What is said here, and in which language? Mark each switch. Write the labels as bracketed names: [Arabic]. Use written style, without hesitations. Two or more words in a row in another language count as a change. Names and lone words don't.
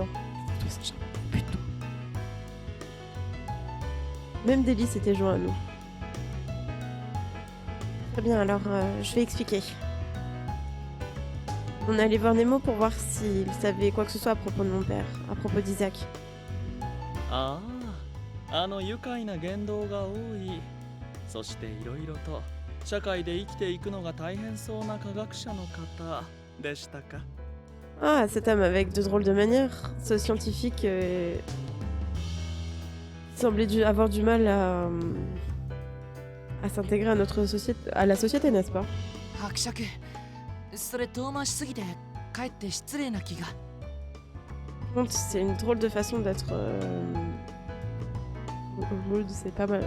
[French] Tout Saint-Germain, putain. Même Délice s'était joint à nous. Très bien, alors je vais expliquer. On est allé voir Nemo pour voir s'il savait quoi que ce soit à propos de mon père, à propos d'Isaac. [Japanese] Ah, 愉快な言動が多い。そしていろいろと社会で生きていくのが大変そうな科学者の方でしたか? [French] Ah, cet homme avec de drôles de manières. Ce scientifique semblait avoir du mal à s'intégrer à notre société, à la société, n'est-ce pas? C'est une drôle de façon d'être c'est pas mal.